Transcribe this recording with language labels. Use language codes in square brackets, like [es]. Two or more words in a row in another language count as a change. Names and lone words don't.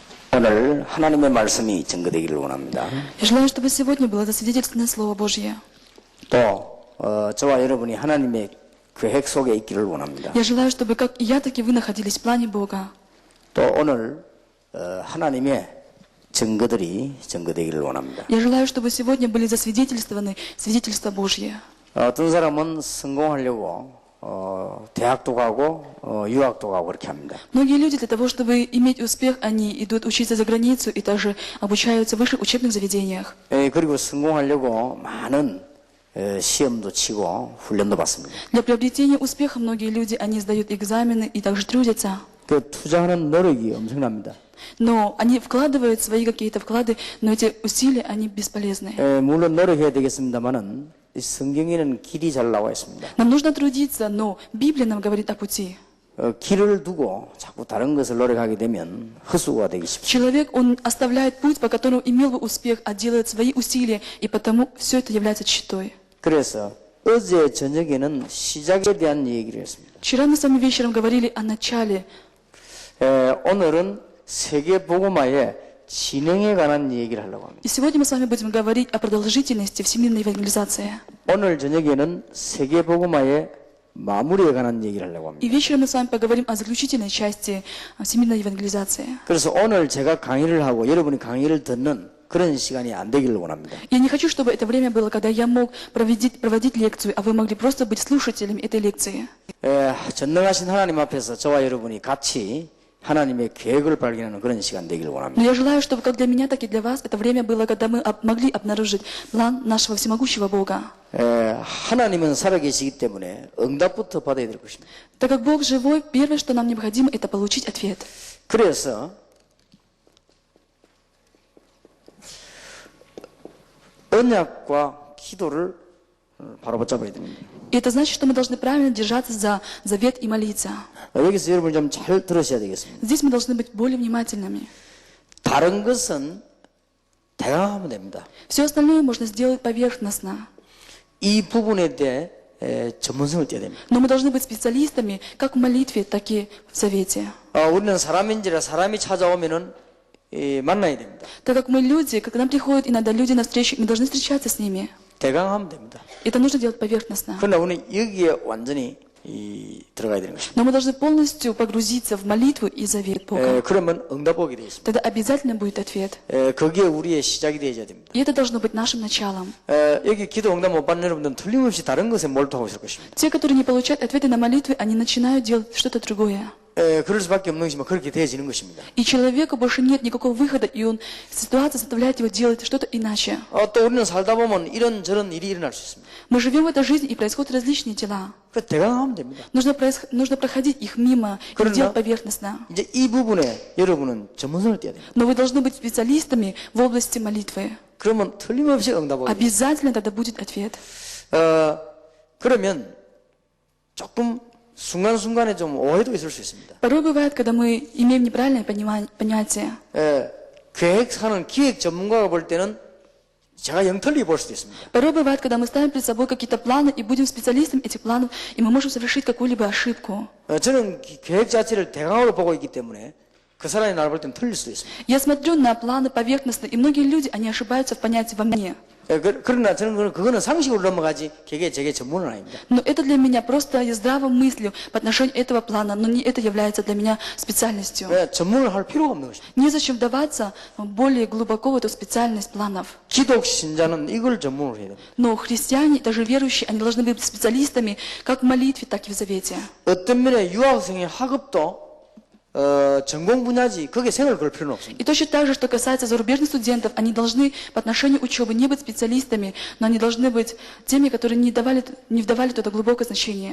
[ko] 오늘 하나님의 말씀이 증거되기를 원합니다. [ru] Я желаю, чтобы сегодня было засвидетельствовано Слово Божье. [ko] 또 저와 여러분이 하나님의 계획 속에 있기를 원합니다. [ru] Я желаю, чтобы как и я, так и вы находились в плане Бога. [ko] 또 오늘 하나님의 증거들이 증거되기를 원합니다. [ru] Я желаю, чтобы сегодня были засвидетельствованы свидетельства Божьи. [ko] 어떤 사람은 성공하려고 대학도 가고 유학도 가고 그렇게 합니다. [ru] Многие люди для того, чтобы иметь успех, они идут учиться за границу и также обучаются в высших учебных заведениях. [ko] 그리고 성공하려고 많은 시험도 치고 훈련도 받습니다. [ru] Для приобретения успеха многие люди, они сдают экзамены и также трудятся. [ko] 그 투자하는 노력이 엄청납니다. [ru] Но они вкладывают свои какие-то вклады, но эти усилия, они бесполезны. [ko] 물론 노력해야 되겠습니다만은 성경에는 길이 잘 나와 있습니다. [ru] Нам нужно трудиться, но Библия нам говорит о пути. [ko] 길을 두고 자꾸 다른 것을 노력하게 되면 헛수고가 되기 쉽습니다. [ru] Человек, он оставляет путь, по которому имел бы успех, а делает свои усилия, и потому все это является тщетой. [ko] 그래서 어제 저녁에는 시작에 대한 얘기를 했습니다. [ru] Вчера мы с вами вечером говорили о начале. [ko] 오늘은 세계 복음화의 진행에 관한 얘기를 하려고 합니다. [ru] И сегодня мы с вами будем говорить о продолжительности всемирной евангелизации. [ko] 오늘 저녁에는 세계 복음화의 마무리에 관한 얘기를 하려고 합니다. [ru] И вечером мы с вами поговорим о заключительной части всемирной евангелизации. [ko] 그래서 오늘 제가 강의를 하고 여러분이 강의를 듣는 그런 시간이 안 되기를 원합니다. [ru] Я не хочу, чтобы это время было, когда я мог проводить лекцию, а вы могли просто быть слушателями этой лекции. [ko] 전능하신 하나님 앞에서 저와 여러분이 같이 하나님의 계획을 발견하는 그런 시간 되기를 원합니다. [ru] Но я желаю, чтобы как для меня, так и для вас это время было, когда мы могли обнаружить план нашего всемогущего Бога. [ko] 하나님은 살아계시기 때문에 응답부터 받아야 될 것입니다. [ru] Так как Бог живой, первое, что нам необходимо, это получить ответ. [ko] 그래서 언약과 기도를 바로 붙잡아야 됩니다. [ru] И это значит, что мы должны правильно держаться за завет и молиться. [ko] 여기서 여러분 좀 잘 들으셔야 되겠습니다. [ru] Здесь мы должны быть более внимательными. [ko] 다른 것은 대강하면 됩니다. [ru] Все остальное можно сделать поверхностно. [ko] 이 부분에 대해 전문성을 떼야 됩니다. [ru] Но мы должны быть специалистами как в молитве, так и в завете. [ko] 우리는 사람인지라 사람이 찾아오면은 만나야 됩니다. [ru] Так как мы люди, как к нам приходят иногда люди на встречу, мы должны встречаться с ними. [ko] 대강하면 됩니다. [ru] Это нужно делать поверхностно. [ko] 그러나 우리는 여기에 완전히 들어가야 되는 것입니다. [ru] Но мы должны полностью погрузиться в молитву и завет Бога. [ko] 그러면 응답하게 되어 있습니다. [ru] Тогда обязательно будет ответ. [ko] 그게 우리의 시작이 되어야 됩니다. [ru] И это должно быть нашим началом. [ko] 여기 기도 응답 못 받는 여러분들은 틀림없이 다른 것에 몰두하고 있을 것입니다. [ru] Те, которые не получают ответы на молитвы, они начинают делать что-то другое. [ko] 그럴 수밖에 없는 것이면 그렇게 되어지는 것입니다. [ru] И человеку больше нет никакого выхода, и ситуация заставляет его делать что-то иначе. [ko] 또 우리는 살다 보면 이런저런 일이 일어날 수 있습니다. [ru] Мы живем в этой жизни, и происходят различные дела. [ko] 그 대강하면 됩니다. [ru] Нужно проходить их мимо и делать поверхностно. [ko] 이제 이 부분에 여러분은 전문성을 떼야 됩니다. [ru] Но вы должны быть специалистами в области молитвы. [ko] 그러면 틀림없이 응답하게 됩니다. [ru] Обязательно тогда будет ответ. [ko] 그러면 조금 순간순간에 좀 오해도 있을 수 있습니다. [ru] Порой бывает, когда мы имеем неправильное понятие. [ko] 계획하는 기획 전문가가 볼 때는 제가 영털리 볼 수도 있습니다. [ru] Порой бывает, когда мы ставим перед собой какие-то планы и будем специалистом этих планов, и мы можем совершить какую-либо ошибку. [ko] 저는 계획 자체를 대강으로 보고 있기 때문에 그 사람이 나를 볼 때는 틀릴 수도 있습니다. [ru] Я смотрю на планы поверхностно, и многие люди, они ошибаются в понятии во мне. [ko] 그러나 저는 그거는 상식으로 넘어가지 제게 전문은 아닙니다. [ru] Но это для меня просто здравой мыслью по отношению этого плана, но не это является для меня специальностью. [ko] 전문을 할 필요가 없는 것입니다. [ru] Незачем вдаваться более глубоко в эту специальность планов. [ko] 기독 신자는 이걸 전문으로 해야 됩니다. [ru] Но христиане, даже верующие, они должны быть специалистами как в молитве, так и в завете. [ko] 어떤 면에 유학생의 학업도 전공 분야지 거기에 생을 걸 필요는 없습니다. [ru] И точно так же, что касается зарубежных студентов, они должны по отношению учебы не быть специалистами, но они должны быть теми, которые не вдавали туда глубокое значение.